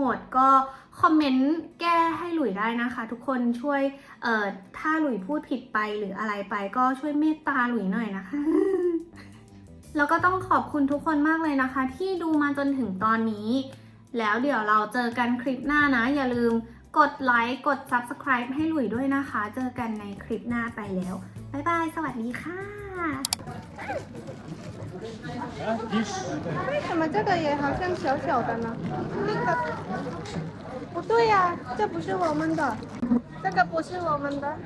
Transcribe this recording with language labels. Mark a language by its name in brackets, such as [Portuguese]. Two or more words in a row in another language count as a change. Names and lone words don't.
[Thai] ดก็คอมเมนต์แก้ให้หลุยได้นะคะทุกคนช่วยถ้าหลุยพูดผิดไปหรืออะไรไปก็ช่วยเมตตาหลุยหน่อยนะคะ แล้วก็ต้องขอบคุณทุกคนมากเลยนะคะที่ดูมาจนถึงตอนนี้แล้วเดี๋ยวเราเจอกันคลิปหน้านะอย่าลืมกดไลค์กด Subscribe ให้หลุยด้วยนะคะเจอกันในคลิปหน้าไปแล้วบ๊ายบายสวัสดีค่ะ [Chinese] 为什么这个也好像小小的呢？那个不对呀、这不是我们的，这个不是我们的。